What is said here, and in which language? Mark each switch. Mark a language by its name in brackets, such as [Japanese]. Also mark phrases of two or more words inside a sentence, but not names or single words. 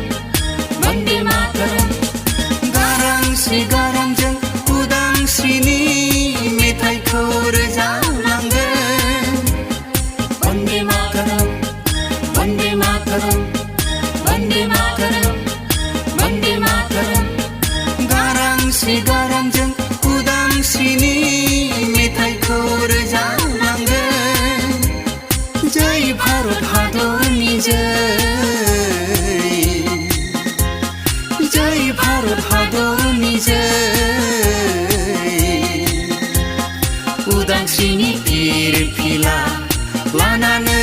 [Sanskrit] वन्दे मातरम [Bodo] गारांस्रि गारांजों उदांस्रिनि मेथाइखौ रोजाबलांगोन [Sanskrit] वन्दे मातरम वन्दे मातरम वन्दे मातरम वन्दे मातरम [Bodo] गारांस्रि गारांजों उदांस्रिनि मेथाइखौ रोजाबलांगोन [Hindi] जय भारत [Bodo] हादरनि [Hindi] जय भारत [Bodo] हादरनि उदांस्रिनि फिरफिला लानानै